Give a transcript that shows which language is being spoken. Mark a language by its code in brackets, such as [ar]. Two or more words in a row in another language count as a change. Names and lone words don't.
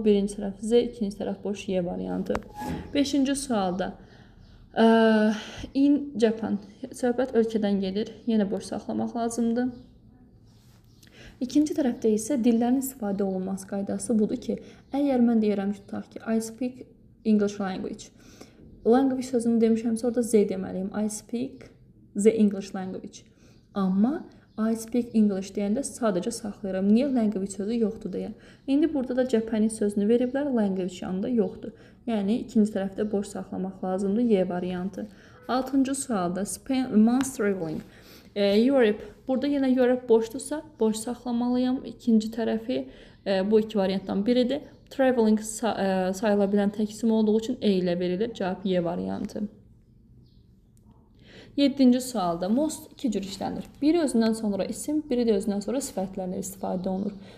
[az] Birinci tərəf Z, ikinci tərəf boş Y variantı. Beşinci sualda [en] in Japan. [az] Söhbət ölkədən gedir. Yenə boş saxlamaq lazımdır. İkinci tərəfdə isə dillərin istifadə olunması qaydası budur ki, əgər mən deyirəm ki, tutaq ki, [en] I speak English language. [az] Language sözünü demişəmsə orada Z deməliyim. [en] I speak the English language. [az] Amma [en] I speak English [az] deyəndə sadəcə saxlayıram. Niyə language sözü yoxdur deyə. İndi burada da Japanese sözünü veriblər, language yanında yoxdur. Yəni ikinci tərəfdə boş saxlamaq lazımdır. Y variantı. 6-cı sualda [en] months traveling. [az] Europe. Burada yenə Europe boşdursa, boş saxlamalıyam. İkinci tərəfi bu iki variantdan biridir. Traveling sayıla bilən tək isim olduğu üçün E ilə verilir. Cavab Y variantı. 7-ci sualda most iki cür işlənir. Biri özündən sonra isim, biri də özündən sonra sifətlərlə istifadə olunur.